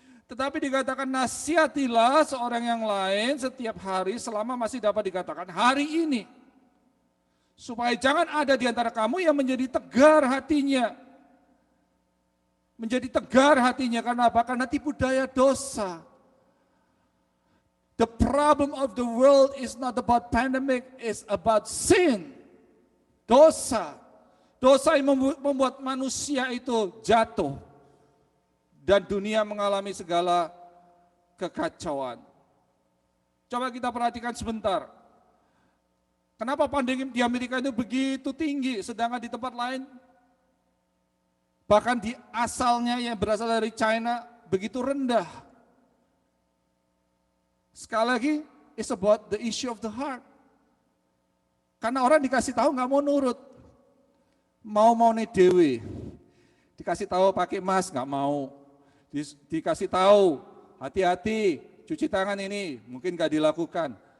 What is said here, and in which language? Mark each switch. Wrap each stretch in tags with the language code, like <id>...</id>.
<id>Tetapi dikatakan nasihatilah seorang yang lain setiap hari selama masih dapat dikatakan hari ini. Supaya jangan ada di antara kamu yang menjadi tegar hatinya. Menjadi tegar hatinya karena apa? Karena tipu daya dosa.</id> <en>The problem of the world is not about pandemic, it's about sin.</en> <id>Dosa. Dosa yang membuat manusia itu jatuh. Dan dunia mengalami segala kekacauan. Coba kita perhatikan sebentar. Kenapa pandemi di Amerika itu begitu tinggi, sedangkan di tempat lain, bahkan di asalnya yang berasal dari China, begitu rendah.</id> <en>Sekali lagi, it's about the issue of the heart.</en> <id>Karena orang dikasih tahu nggak mau nurut, mau nih dewe, dikasih tahu pakai mask nggak mau, dikasih tahu hati-hati cuci tangan ini mungkin nggak dilakukan.</id>